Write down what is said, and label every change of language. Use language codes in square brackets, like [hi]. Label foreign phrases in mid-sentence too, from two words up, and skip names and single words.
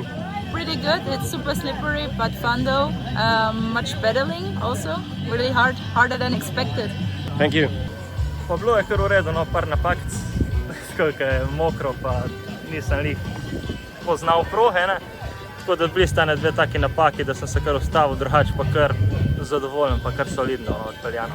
[en] Pretty good. It's super slippery but fun though. Much pedaling also. Really hard, harder than expected. Thank you. [sl] Pa bilo je kar v redu, no, par napakic, koliko je mokro, pa nisem lih poznal proge, ne. Tako da bili sta dve taki napaki, da sem se kar ustavil, drugače pa kar zadovoljen, pa kar solidno odpeljano.